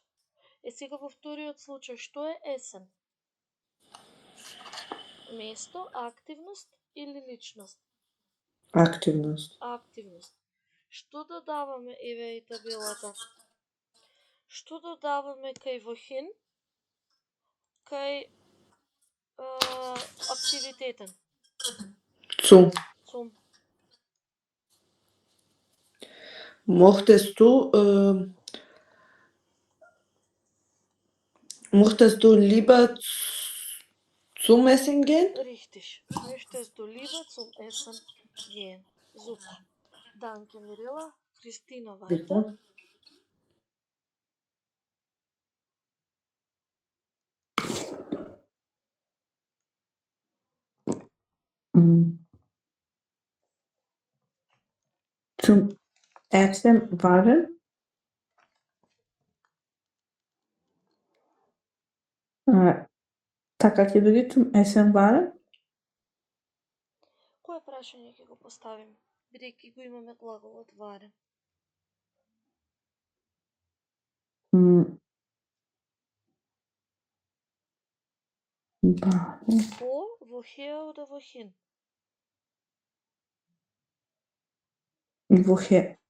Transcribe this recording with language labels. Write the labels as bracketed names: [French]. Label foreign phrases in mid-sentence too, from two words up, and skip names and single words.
[Macedonian] Е сега во вториот случај, што е есен? Место, активност или личност? Активност. Активност. Што додаваме, еве и табелата? Што додаваме кај wohin? Кај активитетен? [German] Zu. Zum. Möchtest du lieber zum Essen gehen? Richtig. Möchtest du lieber zum Essen gehen? Super. Danke, Mirela. Christina, weiter. Bitte. Zum Essen waren? [Macedonian] Така ќе дојде [German] zum Essen waren? [Macedonian] Кое прашање ќе го поставим, бидејќи го имаме глаголот waren? [German] Woher oder wohin? Woher?